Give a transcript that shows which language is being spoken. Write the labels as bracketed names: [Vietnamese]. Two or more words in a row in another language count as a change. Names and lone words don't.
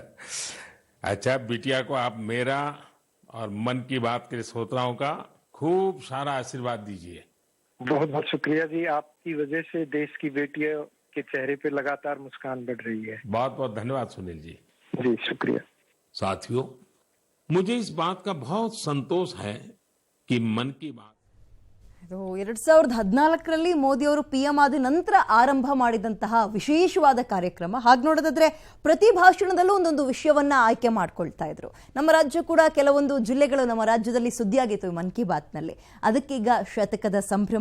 [Hindi] अच्छा, बिटिया को आप मेरा और मन की बात के श्रोताओं का खूब सारा आशीर्वाद दीजिए। बहुत बहुत शुक्रिया जी, आपकी वजह से देश की बेटियों के चेहरे पे लगातार मुस्कान बढ़ रही है। बहुत बहुत धन्यवाद सुनील जी। जी शुक्रिया। साथियों, मुझे इस बात का बहुत संतोष है कि मन की बात [Kannada] 2014ರಲ್ಲಿ ಮೋದಿ ಅವರು PM ಆದ ನಂತರ ಆರಂಭ ಮಾಡಿದಂತಹ ವಿಶೇಷವಾದ ಕಾರ್ಯಕ್ರಮ. ಹಾಗೆ ನೋಡೋದಾದ್ರೆ ಪ್ರತಿ ಭಾಷಣದಲ್ಲೂ ಒಂದೊಂದು ವಿಷಯವನ್ನ ಆಯ್ಕೆ ಮಾಡ್ಕೊಳ್ತಾ ಇದ್ರು. ನಮ್ಮ ರಾಜ್ಯ ಕೂಡ ಕೆಲವೊಂದು ಜಿಲ್ಲೆಗಳು ನಮ್ಮ ರಾಜ್ಯದಲ್ಲಿ ಸುದ್ದಿಯಾಗಿತ್ತು ಮನ್ ಕಿ ಬಾತ್ ನಲ್ಲಿ. ಅದಕ್ಕೀಗ ಶತಕದ ಸಂಭ್ರಮ.